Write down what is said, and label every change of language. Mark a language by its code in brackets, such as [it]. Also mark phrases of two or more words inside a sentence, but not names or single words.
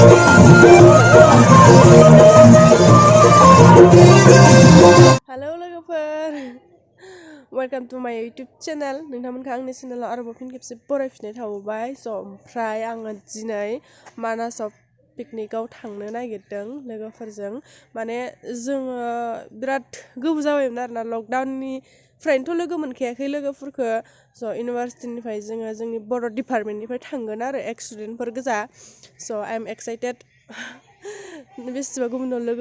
[brx] Halo logoफोर [en] welcome to my YouTube channel [brx] नोंथांमोनखौ आंनि चेनेलाव आरोबाव फिन खेबसे बरायफिननाय थाबाय ओमफ्राय आङो दिनै मानासाव पिकनिकआव थांनो नागिरदों लोगोफोरजों माने जोङो बिराद गोबाव जाबायमोन आरोना लकडाउननिफ्रायनोथ' लोगो मोनखायाखै लोगोफोरखौ इउनिभारसिटिनिफ्राय जोङो जोंनि बर' डिपार्टमेन्टनिफ्राय थांगोन आरो एक्स स्टुडेन्टफोर गोजा [en] I am excited [brx] बेसेबा गुबुनाव लोगो